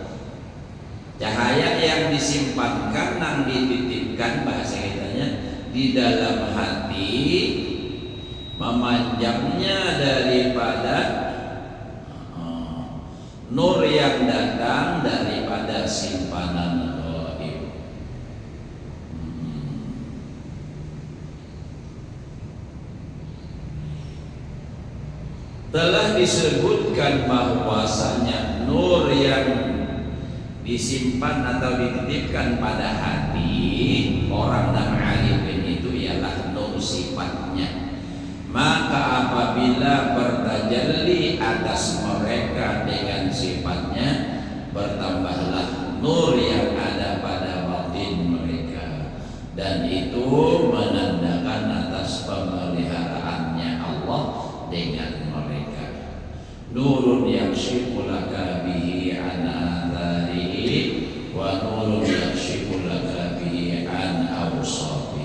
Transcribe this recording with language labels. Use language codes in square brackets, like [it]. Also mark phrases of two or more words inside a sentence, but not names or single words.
[id] Cahaya yang disimpankan nang dititipkan, bahasa kitanya di dalam hati, memanjangnya daripada nur yang datang daripada simpanan ghaib. Telah disebutkan bahwasanya nur yang disimpan atau dititipkan pada hati orang yang arifin itu ialah nur sifatnya. Maka apabila bertajalli atas mereka dengan sifatnya, bertambahlah nur yang ada pada batin mereka, dan itu menandakan atas pemeliharaannya Allah dengan mereka. [ar] نور يكشف لك به عن آثاره ونور يكشف لك به عن أوصاره.